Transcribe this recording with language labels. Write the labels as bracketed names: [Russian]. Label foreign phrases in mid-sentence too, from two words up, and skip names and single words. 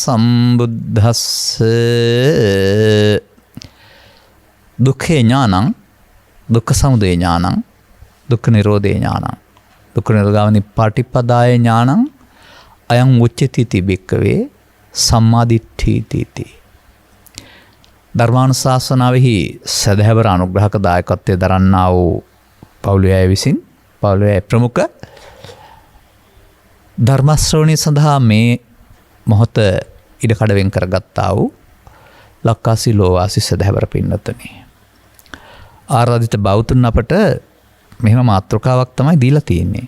[Pali] සම්බුද්දස්සේ දුක්ඛේ ඥානං දුක්ඛ සමුදය ඥානං දුක්ඛ නිරෝධේ ඥානං දුක්ඛ නිරෝධගාමිනී පටිපදාය ඥානං අයං උච්චති තිබෙක්කවේ සම්මාදිට්ඨීති. [Sinhala] ධර්මානුශාසනාවෙහි සදහැවර අනුග්‍රහක දායකත්වයේ දරන්නා වූ පවුලේ විසින් පවුලේ ප්‍රමුඛ ධර්ම ශ්‍රවණය සඳහා මේ මොහොත ඉඩකඩ වෙන් කරගත්තා වූ ලක්කාසි ලෝවාසි සදහැවර පින්නතනි. ආරාධිත බෞතුන් අපට මෙහෙම මාතෘකාවක් තමයි දීලා තියෙන්නේ.